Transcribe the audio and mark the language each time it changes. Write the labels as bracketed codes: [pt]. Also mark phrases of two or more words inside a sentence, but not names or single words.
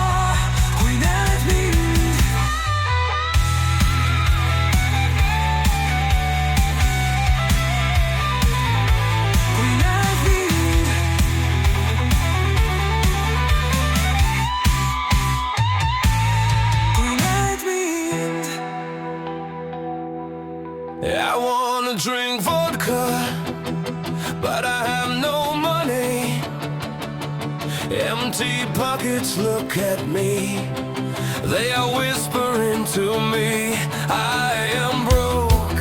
[et] Kui näed mind, kui näed mind, kui näed mind. [en] I wanna drink vodka, but I have no money. Empty pockets look at me, they are whispering to me I am broke.